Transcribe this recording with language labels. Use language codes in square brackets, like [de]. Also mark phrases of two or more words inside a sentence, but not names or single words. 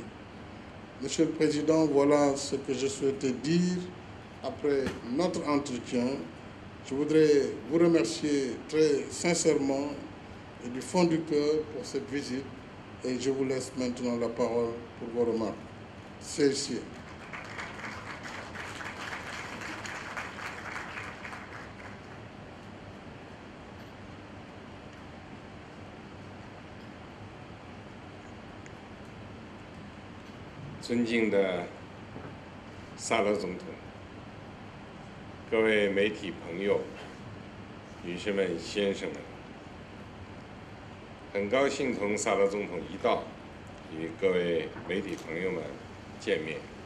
[fr] Monsieur le Président, voilà ce que je souhaitais dire après notre entretien. Je voudrais vous remercier très sincèrement et du fond du cœur pour cette visite et je vous laisse maintenant la parole pour vos remarques. Celles-ci. [zh] 尊敬的萨勒总统，各位媒体朋友、女士们、先生们，很高兴同萨勒总统一道与各位媒体朋友们见面。